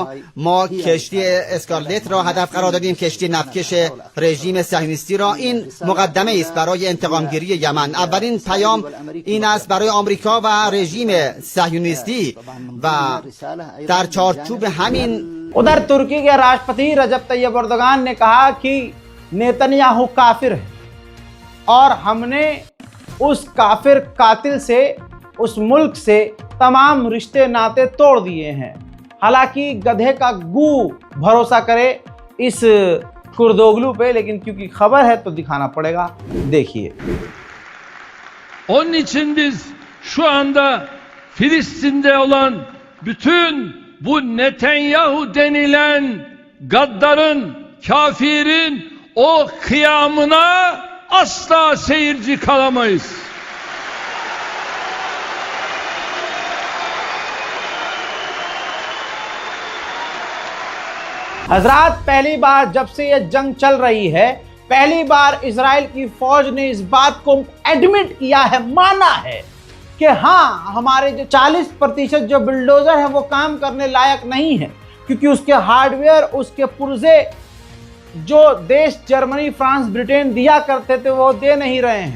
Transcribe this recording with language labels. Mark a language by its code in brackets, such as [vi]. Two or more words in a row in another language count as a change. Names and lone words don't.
[fa] ما کشتی اسکارلت را هدف قرار دادیم، کشتی نفتکش رژیم صهیونیستی را. این مقدمه است برای انتقام گیری یمن. اولین پیام این است برای آمریکا و رژیم صهیونیستی و در چارچوب همین [hi] उधर तुर्की के राष्ट्रपति रजब तैयब एर्दोगान ने कहा कि नेतन्याहू काफिर है और हमने उस काफिर कातिल से, उस मुल्क से तमाम रिश्ते नाते तोड़ दिए हैं। हालांकि गधे का गू भरोसा करे इस कुर्दोगलू पे, लेकिन क्योंकि खबर है तो दिखाना पड़ेगा। देखिए, [tr] Onun için biz şu anda Filistin'de olan bütün bu Netanyahu denilen gaddarın, kafirin o kıyamına asla seyirci kalamayız. [hi] हजरात, पहली बार जब से ये जंग चल रही है, पहली बार इजराइल की फौज ने इस बात को एडमिट किया है, माना है कि हाँ, हमारे जो 40% जो बुलडोजर है वो काम करने लायक नहीं है, क्योंकि उसके हार्डवेयर, उसके पुर्जे जो देश जर्मनी, फ्रांस, ब्रिटेन दिया करते थे वो दे नहीं रहे हैं।